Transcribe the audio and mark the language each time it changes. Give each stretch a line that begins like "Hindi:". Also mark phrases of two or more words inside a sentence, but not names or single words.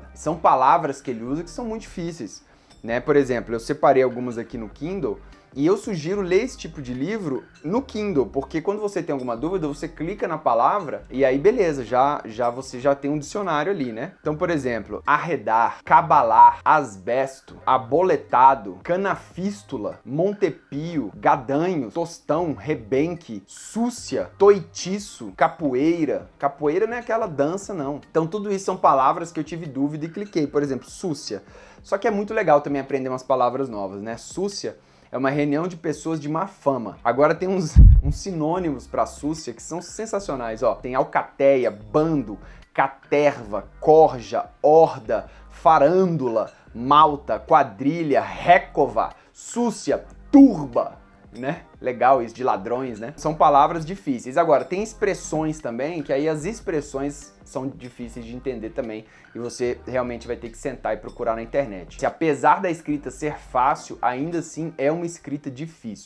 Portuguese: São palavras que ele usa que são muito difíceis, né? Por exemplo, eu separei algumas aqui no Kindle, e eu sugiro ler esse tipo de livro no Kindle, porque quando você tem alguma dúvida, você clica na palavra e aí beleza, você já tem um dicionário ali, né? Então, por exemplo, arredar, cabalar, asbesto, aboletado, canafístula, montepio, gadanho, tostão, rebenque, súcia, toitiço, capoeira. Capoeira não é aquela dança, não. Então, tudo isso são palavras que eu tive dúvida e cliquei. Por exemplo, súcia. Só que é muito legal também aprender umas palavras novas, né? Súcia é uma reunião de pessoas de má fama. Agora tem uns sinônimos para súcia que são sensacionais, ó. Tem alcateia, bando, caterva, corja, horda, farândula, malta, quadrilha, récova, súcia, turba, né? Legal isso, de ladrões, né? São palavras difíceis. Agora, tem expressões também, que aí as expressões são difíceis de entender também, e você realmente vai ter que sentar e procurar na internet. Se apesar da escrita ser fácil, ainda assim é uma escrita difícil.